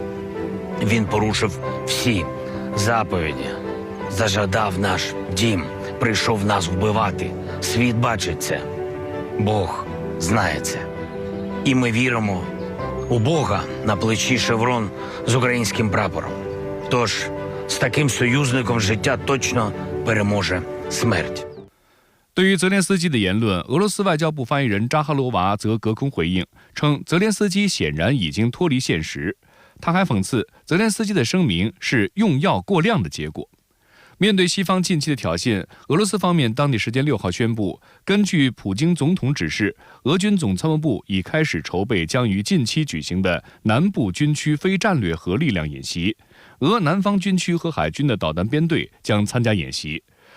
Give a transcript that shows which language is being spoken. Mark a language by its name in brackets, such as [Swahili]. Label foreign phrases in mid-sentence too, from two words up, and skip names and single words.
[Ukrainian] Він порушив всі заповіді, зажадав наш дім, прийшов нас вбивати. Світ бачить це, Бог знає це. І ми віримо у Бога на плечі шеврон з українським прапором. Тож з таким союзником життя точно переможе смерть. [Chinese] 对于泽连斯基的言论，俄罗斯外交部发言人扎哈罗娃则隔空回应，称泽连斯基显然已经脱离现实。他还讽刺泽连斯基的声明是用药过量的结果。面对西方近期的挑衅，俄罗斯方面当地时间6号宣布，根据普京总统指示，俄军总参谋部已开始筹备将于近期举行的南部军区非战略核力量演习。俄南方军区和海军的导弹编队将参加演习。